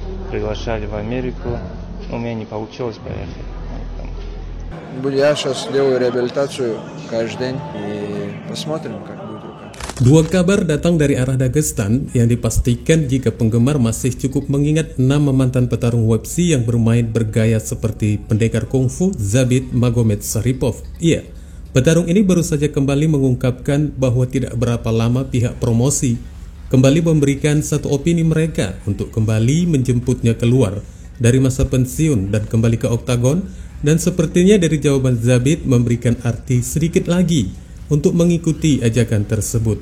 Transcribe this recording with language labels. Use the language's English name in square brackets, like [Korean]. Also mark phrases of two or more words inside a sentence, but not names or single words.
[Russian] приглашали в Америку, но у меня не получилось поехать. Я сейчас делаю реабилитацию каждый день и посмотрим, как будет рука. [Indonesian] Dua kabar datang dari arah Dagestan yang dipastikan jika penggemar masih cukup mengingat nama mantan petarung UFC yang bermain bergaya seperti pendekar kungfu Zabit Magomedsharipov. Iya, petarung ini baru saja kembali mengungkapkan bahwa tidak berapa lama pihak promosi kembali memberikan satu opini mereka untuk kembali menjemputnya keluar dari masa pensiun dan kembali ke oktagon, dan sepertinya dari jawaban Zabit memberikan arti sedikit lagi untuk mengikuti ajakan tersebut.